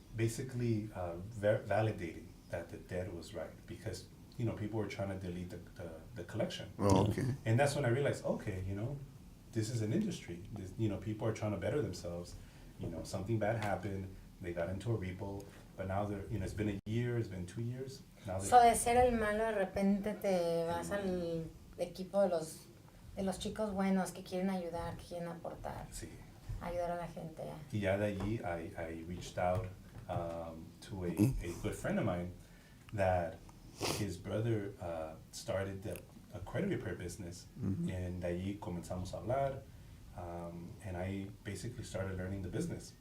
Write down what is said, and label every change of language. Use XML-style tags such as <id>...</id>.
<en>basically validating that the debt was right because people were trying to delete the collection. Oh, okay. And that's when I realized, okay, this is an industry. This, people are trying to better themselves. Something bad happened. They got into a repo, but now they're, it's been a year, it's been 2 years. Now</en> <es>So de ser el malo, de repente te vas al equipo de los chicos buenos que quieren ayudar, que quieren aportar, sí. ayudar a la gente. Y ya de allí,</es> <en>I reached out to a good friend of mine that his brother started a credit repair business, and</en> <es>de allí comenzamos a hablar,</es> <en>and I basically started learning the business.</en>